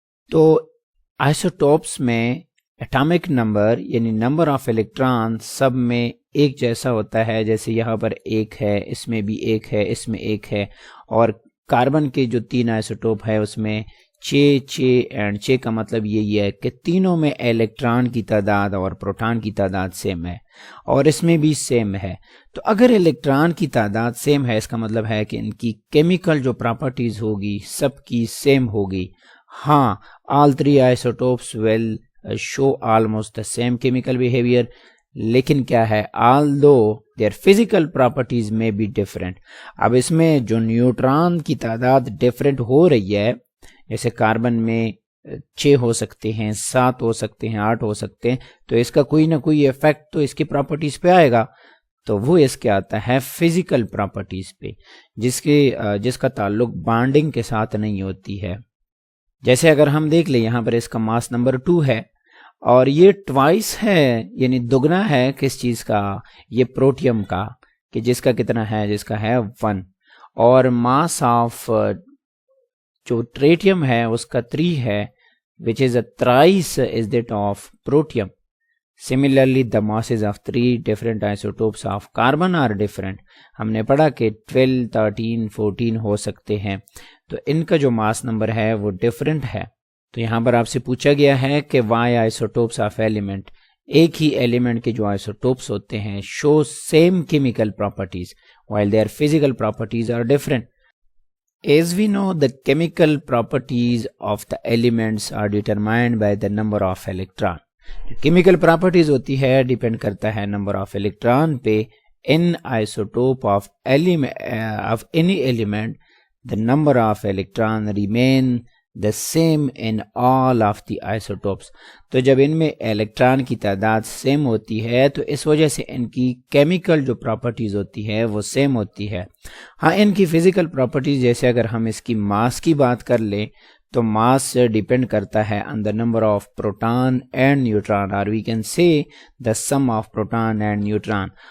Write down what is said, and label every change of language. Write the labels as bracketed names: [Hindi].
[Urdu] تو آئسوٹوپس میں atomic number یعنی نمبر آف الیکٹران سب میں ایک جیسا ہوتا ہے, جیسے یہاں پر 1 ہے, اس میں بھی 1 ہے, اس میں 1 ہے, اور کاربن کے جو 3 آئسوٹوپ ہے اس میں 6 اینڈ 6 کا مطلب یہی ہے کہ تینوں میں الیکٹران کی تعداد اور پروٹان کی تعداد سیم ہے, اور اس میں بھی سیم ہے. تو اگر الیکٹران کی تعداد سیم ہے اس کا مطلب ہے کہ ان کی کیمیکل جو پراپرٹیز ہوگی سب کی سیم ہوگی. [English] ہاں, all 3 isotopes will show almost the same chemical behavior, [Urdu] لیکن کیا ہے, [English] although their physical properties may be different. [Urdu] اب اس میں جو نیوٹران کی تعداد ڈیفرنٹ ہو رہی ہے, جیسے کاربن میں 6 ہو سکتے ہیں, 7 ہو سکتے ہیں, 8 ہو سکتے ہیں, تو اس کا کوئی نہ کوئی ایفیکٹ تو اس کی پراپرٹیز پہ آئے گا. تو وہ اس کے آتا ہے فزیکل پراپرٹیز پہ, جس کا تعلق بانڈنگ کے ساتھ نہیں ہوتی ہے. جیسے اگر ہم دیکھ لیں یہاں پر اس کا ماس نمبر 2 ہے, اور یہ ٹوائس ہے یعنی دگنا ہے کس چیز کا؟ یہ پروٹیم کا, کہ جس کا کتنا ہے؟ جس کا ہے 1. اور ماس آف جو ٹریٹیم ہے اس کا 3 ہے, [English] which is a thrice is that of protium. Similarly, the masses of 3 different isotopes of carbon are different. [Urdu] ہم نے پڑھا کہ 12, 13, 14 ہو سکتے ہیں, تو ان کا جو ماس نمبر ہے وہ ڈیفرنٹ ہے. تو یہاں پر آپ سے پوچھا گیا ہے کہ [English] why isotopes of element, [Urdu] ایک ہی ایلیمنٹ کے جو آئسوٹوپس ہوتے ہیں [English] show same chemical properties, while their physical properties are different. As we know, the chemical properties of the elements are determined by the number of electron. Chemical properties [Urdu] ہوتی ہے [English] Depend کرتا ہے number of electron پہ. In isotope of any element, the number of electron remain the same in all of the isotopes. [Urdu] تو جب ان میں electron کی تعداد سیم ہوتی ہے تو اس وجہ سے ان کی کیمیکل جو پراپرٹیز ہوتی ہے وہ سیم ہوتی ہے. ہاں ان کی فزیکل پراپرٹیز جیسے اگر ہم اس کی ماس کی بات کر لیں تو ماس ڈیپینڈ کرتا ہے [English] on the number of proton and neutron, [Urdu] or we can say the sum of proton and neutron.